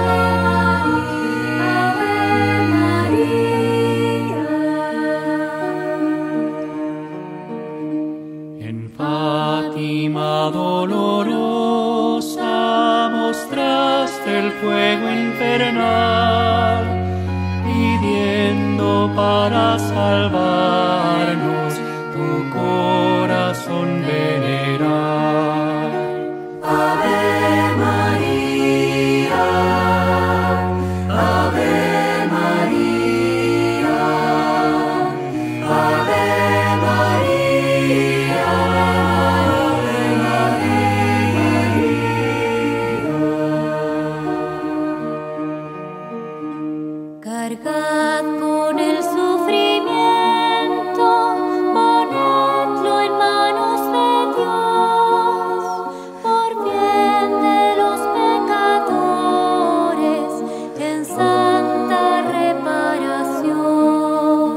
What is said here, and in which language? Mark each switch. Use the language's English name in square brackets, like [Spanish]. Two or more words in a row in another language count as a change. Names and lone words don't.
[Spanish] Dolorosa mostraste el fuego infernal, pidiendo para salvarnos, tu corazón venera. [Latin] Ave María, Ave María, Ave María, Ave María. [Spanish] Cargad con el sufrimiento, ponedlo en manos de Dios, por bien de los pecadores, en santa reparación.